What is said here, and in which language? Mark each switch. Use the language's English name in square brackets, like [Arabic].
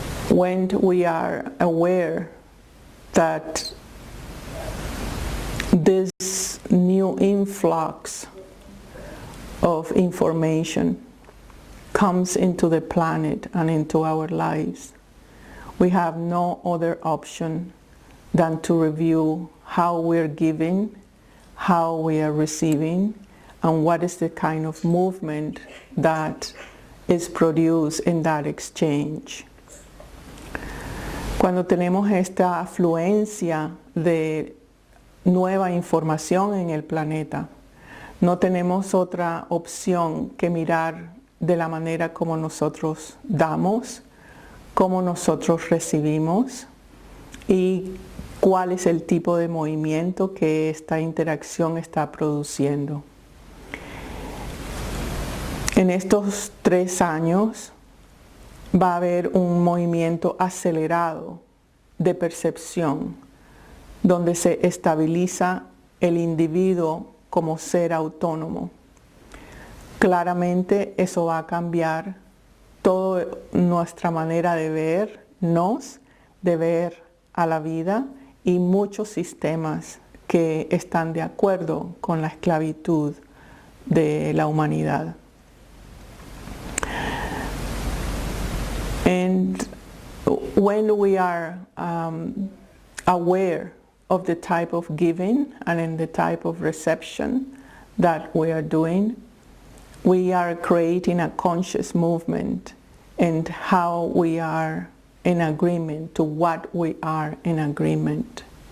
[English] When we are aware that this new influx of information comes into the planet and into our lives, we have no other option than to review how we're giving, how we are receiving, and what is the kind of movement that is produced in that exchange. [Spanish] Cuando tenemos esta afluencia de nueva información en el planeta, no tenemos otra opción que mirar de la manera como nosotros damos, cómo nosotros recibimos y cuál es el tipo de movimiento que esta interacción está produciendo. En estos 3 años va a haber un movimiento acelerado de percepción, donde se estabiliza el individuo como ser autónomo. Claramente eso va a cambiar toda nuestra manera de vernos, de ver a la vida y muchos sistemas que están de acuerdo con la esclavitud de la humanidad. [English] And when we are aware of the type of giving and in the type of reception that we are doing, we are creating a conscious movement and how we are in agreement to what we are in agreement.